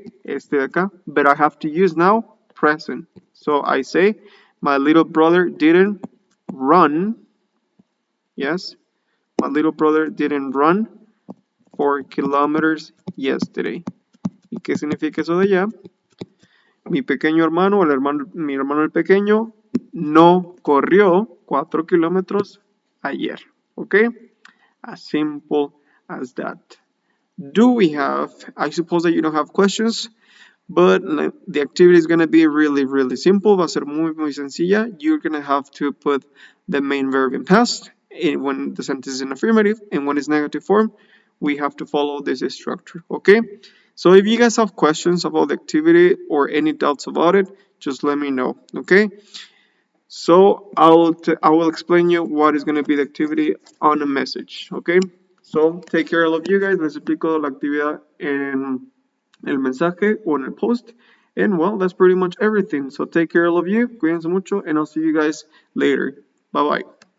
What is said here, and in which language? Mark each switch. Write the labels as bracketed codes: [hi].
[es] Este de acá, [en] but I have to use now present. So I say, my little brother didn't run, yes, my little brother didn't run 4 kilometers yesterday. [es] ¿Y qué significa eso de allá? Mi pequeño hermano, mi hermano el pequeño, no corrió 4 kilómetros ayer, ¿ok? [en] As simple as that. Do we have, I suppose that you don't have questions, but the activity is going to be really simple. [es] Va a ser muy sencilla. [en] You're going to have to put the main verb in past when the sentence is in affirmative, and when it's negative form, we have to follow this structure, okay? So if you guys have questions about the activity or any doubts about it, just let me know, okay? So I will explain you what is going to be the activity on a message, okay? So take care, all of you guys. [es] Les explico la actividad en el mensaje o en el post. [en] And well, that's pretty much everything. So take care, all of you. [es] Cuídense mucho, [en] and I'll see you guys later. Bye bye.